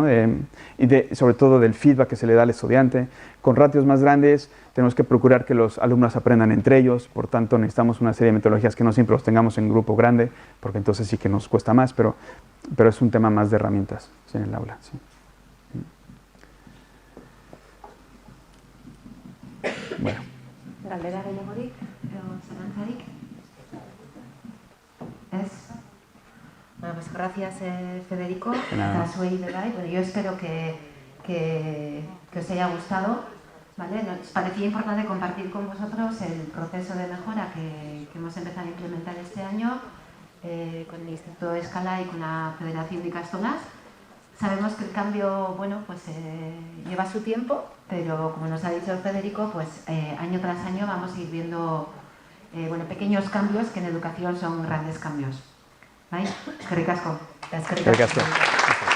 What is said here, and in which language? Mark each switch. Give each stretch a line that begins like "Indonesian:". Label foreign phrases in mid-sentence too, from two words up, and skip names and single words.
Spanish: Y sobre todo del feedback que se le da al estudiante. Con ratios más grandes tenemos que procurar que los alumnos aprendan entre ellos, por tanto necesitamos una serie de metodologías que no siempre los tengamos en grupo grande, porque entonces sí que nos cuesta más, pero es un tema más de herramientas, ¿sí? En el aula. Sí. Bueno.
Basque: Galdera gehiagorik, zalantzarik? Ez?
Spanish: Bueno, pues gracias,
Basque: Federico, eta zuei ere bai.
Spanish: Bueno, yo espero que os haya gustado, ¿vale? Nos parecía importante compartir con vosotros el proceso de mejora que hemos empezado a implementar este año con el Instituto Escala y con la Federación de Ikastolas. Sabemos que el cambio, bueno, pues lleva su tiempo, pero como nos ha dicho Federico, pues año tras año vamos a ir viendo bueno, pequeños cambios que en educación son grandes cambios. ¿Vale?
Basque: Eskerrik asko. Eskerrik asko.